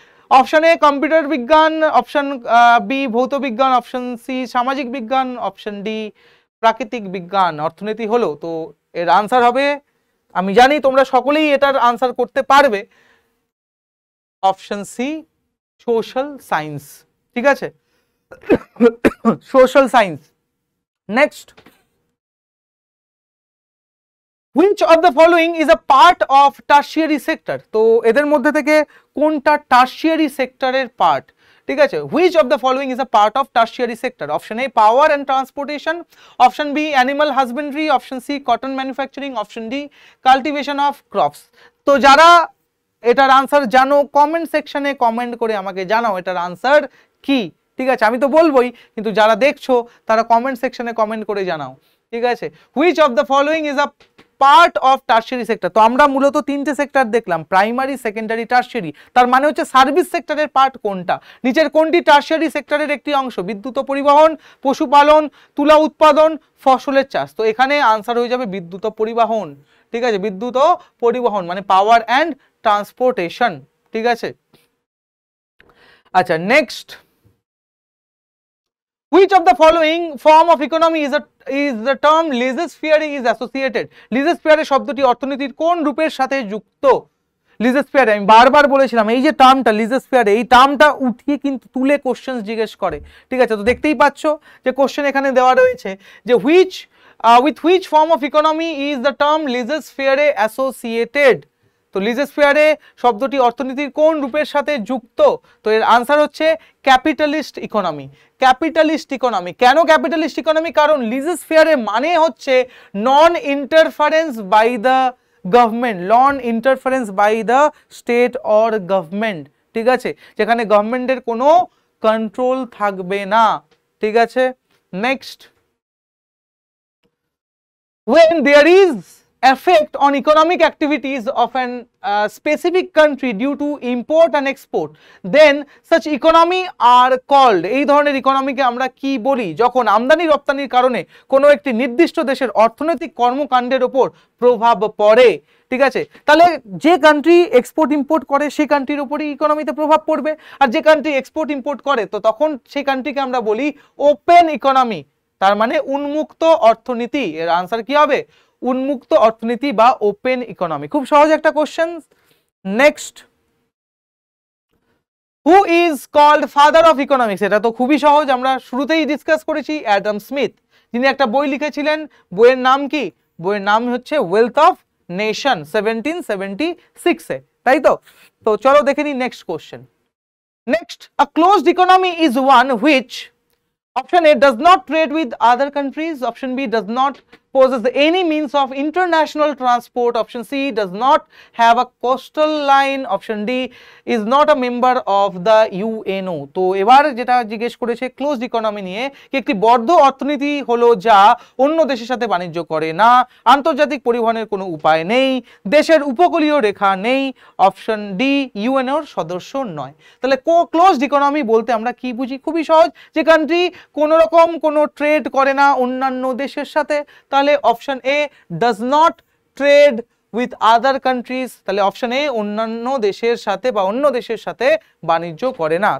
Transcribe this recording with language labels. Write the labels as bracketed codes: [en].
[bn] Option a computer বিজ্ঞান, option B ভৌত বিজ্ঞান, অপশন সি সামাজিক বিজ্ঞান, অপশন ডি প্রাকৃতিক বিজ্ঞান, অর্থনীতি হলো। তো এর আনসার হবে, আমি জানি তোমরা সকলেই এটার আনসার করতে পারবে, অপশন সি সোশ্যাল সায়েন্স। ঠিক আছে, social science. [en] Next, which of the following is a part of tertiary sector? [bn] তো এদের মধ্যে থেকে কোনটা টার্সিয়ারি সেক্টরের পার্ট? ঠিক আছে, [en] which of the following is a part of tertiary sector? Option A power and transportation, option B animal husbandry, option C cotton manufacturing, option D cultivation of crops. [bn] তো যারা এটার আনসার জানো comment সেকশনে comment করে আমাকে জানাও এটার answer কি। ঠিক আছে, আমি তো বলবোই, কিন্তু যারা দেখছো তারা কমেন্ট সেকশনে কমেন্ট করে জানাও। ঠিক আছে, [en] which of the following is a part of tertiary sector? [bn] তো আমরা মূলত তিনটে সেক্টর দেখলাম, প্রাইমারি, সেকেন্ডারি, টার্সিয়ারি। তার মানে হচ্ছে সার্ভিস সেক্টরের পার্ট কোনটা, নিচের কোনটি টার্সিয়ারি সেক্টরের একটি অংশ? বিদ্যুৎ ও পরিবহন, পশুপালন, তুলা উৎপাদন, ফসলের চাষ। তো এখানে আনসার হয়ে যাবে বিদ্যুৎ ও পরিবহন। ঠিক আছে, বিদ্যুৎ ও পরিবহন মানে পাওয়ার অ্যান্ড ট্রান্সপোর্টেশন। ঠিক আছে, আচ্ছা [en] Next, which of the following form of economy is the term laissez-faire is associated? [bn] laissez-faire শব্দটি অর্থনীতির কোন রূপের সাথে যুক্ত? laissez-faire আমি বারবার বলেছিলাম, এই যে টার্মটা laissez-faire, এই টার্মটা উঠিয়ে কিন্তু তুলে কোশ্চেন জিজ্ঞেস করে। ঠিক আছে, তো দেখতেই পাচ্ছ যে কোশ্চেন এখানে দেওয়া রয়েছে যে [en] with which form of economy is the term laissez-faire associated? [bn] তো laissez-faire শব্দটি অর্থনীতির কোন রূপের সাথে যুক্ত? তো এর আনসার হচ্ছে ক্যাপিটালিস্ট ইকোনমি। Capitalist economy. কেন ক্যাপিটালিস্ট ইকোনমি? কারণ laissez-faire মানে হচ্ছে [en] Non interference by the government, non interference by the state or government. [bn] ঠিক আছে, যেখানে গভর্নমেন্টের কোনো কন্ট্রোল থাকবে না। [en] ঠিক আছে, next, when there is effect on economic activities of an specific country due to import and export, then such economy are called, [bn] এই ধরনের ইকোনমিকে আমরা কি বলি? যখন আমদানি রপ্তানির কারণে কোনো একটি নির্দিষ্ট দেশের অর্থনৈতিক কর্মকাণ্ডের উপর প্রভাব পড়ে। ঠিক আছে, তাহলে যে কান্ট্রি এক্সপোর্ট ইম্পোর্ট করে সেই কান্ট্রির উপরই ইকোনমিতে প্রভাব পড়বে, আর যে কান্ট্রি এক্সপোর্ট ইম্পোর্ট করে তো তখন সেই কান্ট্রিকে আমরা বলি ওপেন ইকোনমি, তার মানে উন্মুক্ত অর্থনীতি। এর আনসার কি হবে? উন্মুক্ত অর্থনীতি বা ওপেন ইকোনমি। খুব সহজ একটা question. [en] Next, who is called father of economics? [bn] এটা তো খুবই সহজ, আমরা শুরুতেই ডিসকাস করেছি, অ্যাডাম স্মিথ, যিনি একটা বই লিখেছিলেন। বইয়ের নাম কি? বইয়ের নাম হচ্ছে ওয়েলথ অফ নেশন, 1776-এ, তাই তো? তো চলো দেখে নিই next question. [en] Next, a closed economy is one which, option A does not trade with other countries, option B does not possess any means of international transport, option C does not have a coastal line, option D is not a member of the UNO। [bn] তো এবার যেটা জিজ্ঞেস করেছে closed economy নিয়ে, কি একটি বদ্ধ অর্থনীতি হলো যা অন্য দেশের সাথে বাণিজ্য করে না, আন্তর্জাতিক পরিবহনের কোনো উপায় নেই, দেশের উপকূলীয় রেখা নেই, অপশন ডি ইউএনওর সদস্য নয়। তাহলে ক্লোজড ইকোনমি বলতে আমরা কি বুঝি? খুবই সহজ, যে কান্ট্রি কোনো রকম কোনো ট্রেড করে না অন্যান্য দেশের সাথে, তাহলে option A [en] does not trade with other countries, [bn] তাহলে অপশন এ অন্যান্য দেশের সাথে বা অন্য দেশের সাথে বাণিজ্য করে না।